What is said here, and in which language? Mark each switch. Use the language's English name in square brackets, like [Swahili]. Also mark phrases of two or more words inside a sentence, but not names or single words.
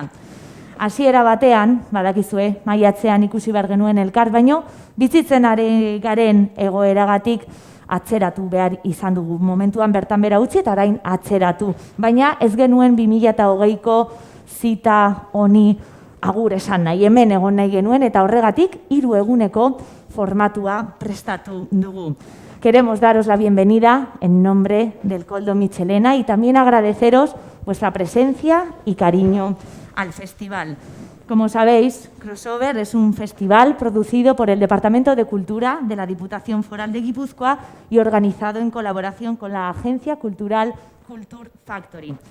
[Basque] Hasiera batean, badakizue, maiatzean ikusi behar genuen elkar, baino bizitzen ari garen egoeragatik atzeratu behar izan dugu. Momentuan bertan bera utzi eta orain atzeratu. Baina ez genuen 2020ko zita honi agur esan nahi, hemen egon nahi genuen eta horregatik 3 eguneko formatua prestatu dugu. [Spanish] Queremos daros la bienvenida en nombre del Koldo Mitxelena y también agradeceros vuestra presencia y cariño al festival. Como sabéis, Crossover es un festival producido por el Departamento de Cultura de la Diputación Foral de Guipúzcoa y organizado en colaboración con la agencia cultural Culture Factory.